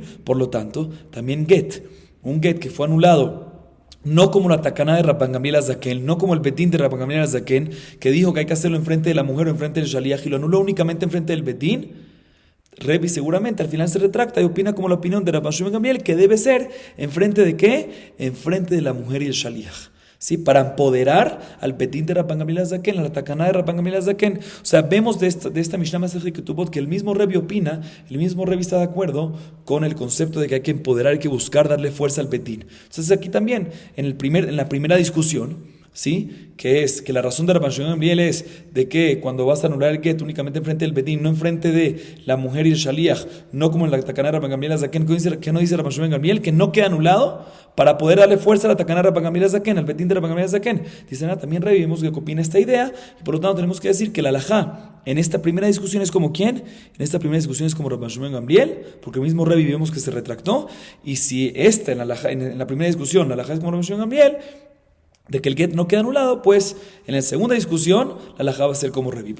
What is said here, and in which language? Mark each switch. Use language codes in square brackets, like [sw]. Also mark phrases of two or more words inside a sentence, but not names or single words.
[es] Por lo tanto, también un get que fue anulado, no como la Takaná de Rabban Gamliel Azaken, no como el Betín de Rabban Gamliel Azaken, que dijo que hay que hacerlo enfrente de la mujer o enfrente del Shaliach y lo anuló únicamente enfrente del Betín. Revi seguramente al final se retracta y opina como la opinión de Rabban Shimon Gamliel, que debe ser enfrente de ¿qué? Enfrente de la mujer y el Shaliach, ¿sí? Para empoderar al Betín de Rabban Gamliel Azaken, a la Takaná de Rabban Gamliel Azaken. O sea, vemos de esta Mishnah Masechet Ketubot que el mismo Revi opina, el mismo Revi está de acuerdo con el concepto de que hay que empoderar, hay que buscar darle fuerza al Betín. Entonces aquí también, en la primera discusión, ¿sí? Que es que la razón de Rabban Shimon Gamliel es de que cuando vas a anular el get únicamente enfrente del Betín, no enfrente de la mujer y el Shaliach, no como en la Takaná de Rabban Gamliel Azaken, que no dice Rabban Shimon Gamliel, que no queda anulado para poder darle fuerza a la Takaná de Rabban Gamliel Azaken, al Betín de Rabban Gamliel Azaken. Dicen, también revivimos que opina esta idea, y por lo tanto tenemos que decir que la halajá en esta primera discusión es como ¿quién? En esta primera discusión es como Rabban Shimon Gamliel, porque el mismo revivimos que se retractó, y si en la primera discusión la halajá es como Rabban Shimon Gamliel, de que el get no queda anulado, pues en la segunda discusión la halajá va a ser como Revi.